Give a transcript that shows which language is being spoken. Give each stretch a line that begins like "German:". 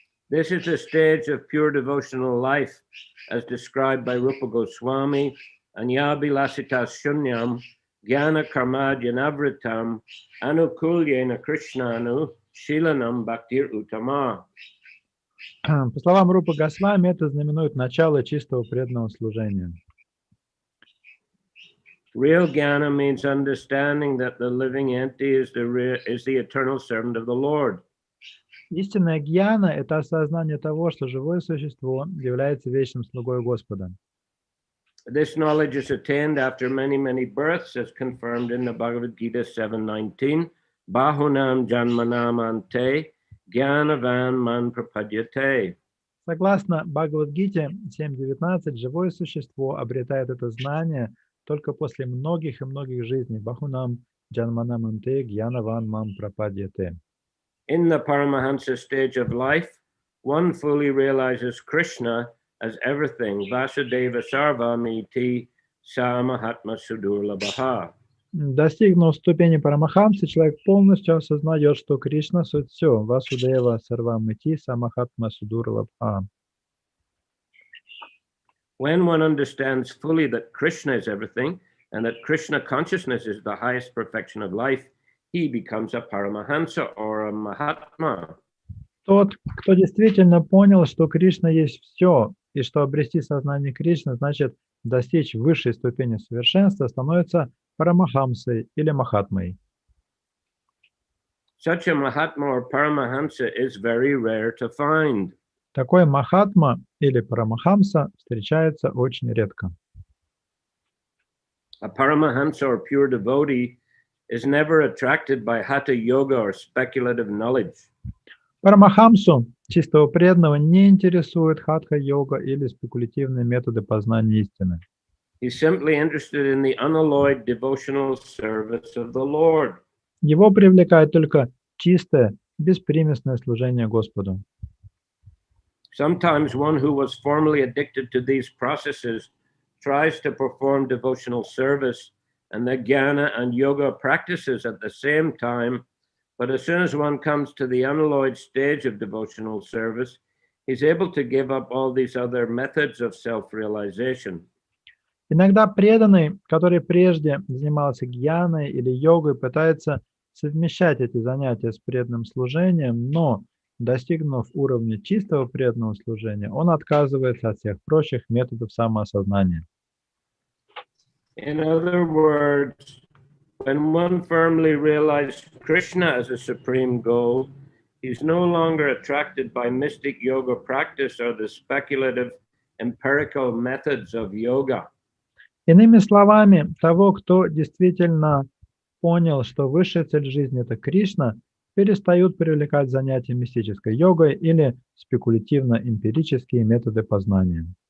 English: This is the stage of pure devotional life, as described by Rupa Goswami,
Sanskrit: Anyabilasita Shunyam, Jnana Karmadyanavritam, Anukulyena Krishnanu, Shilanam Bhaktir Uttama.
Russian: По словам Рупы Госвами, это знаменует начало чистого преданного служения.
English: Real jnana means understanding that the living entity is the eternal servant of the Lord.
Russian: Истинная гьяна – это осознание того, что живое существо является вечным слугой Господа.
English: This knowledge is attained after many births, as confirmed in the Bhagavad Gita 7:19.
Sanskrit: Bahunam janmanam ante jnanavan man prapadyate.
Russian: Согласно Бхагавад-гите 7.19, живое существо обретает это знание только после многих и многих жизней.
Sanskrit: Бахунам джанманам анте гьянаван мам прападьяте.
English: In the Paramahansa stage of life, one fully realizes Krishna as everything.
Sanskrit: Vasudeva sarvamiti sa mahatma sudurlabha.
Russian: Достигнув ступени Парамахамсы, человек полностью осознает, что Кришна суть все.
Sanskrit: Васудева сарвамити самахатма судурлабха.
English: When one understands fully that Krishna is everything and that Krishna consciousness is the highest perfection of life, he becomes a Paramahansa or a Mahatma.
Russian: Тот, кто действительно понял, что Кришна есть все, и что обрести сознание Кришны значит достичь высшей ступени совершенства, становится Парамахамсой или Махатмой.
English: Such a Mahatma or Paramahamsa is very rare to find.
Russian: Такой Махатма или Парамахамса встречается очень редко.
English: A Paramahamsa or pure devotee is never attracted by Hatha yoga or speculative knowledge.
Russian: Парамахамсу, чистого преданного, не интересует хатха-йога или спекулятивные методы познания истины.
English: He's simply interested in the unalloyed devotional service of the Lord.
Russian: Его привлекает только чистое, беспримесное служение Господу.
English: Sometimes one who was formerly addicted to these processes tries to perform devotional service and the jnana and yoga practices at the same time, but as soon as one comes to the unalloyed stage of devotional service, he's able to give up all these other methods of self-realization.
Russian: Иногда преданный, который прежде занимался гьяной или йогой, пытается совмещать эти занятия с преданным служением, но, достигнув уровня чистого преданного служения, он отказывается от всех прочих методов самоосознания.
English: In other words, when one firmly realized Krishna as a supreme goal, he's no longer attracted by mystic yoga practice or the speculative empirical methods of yoga.
Russian: Иными словами, того, кто действительно понял, что высшая цель жизни – это Кришна, перестают привлекать занятия мистической йогой или спекулятивно-эмпирические методы познания.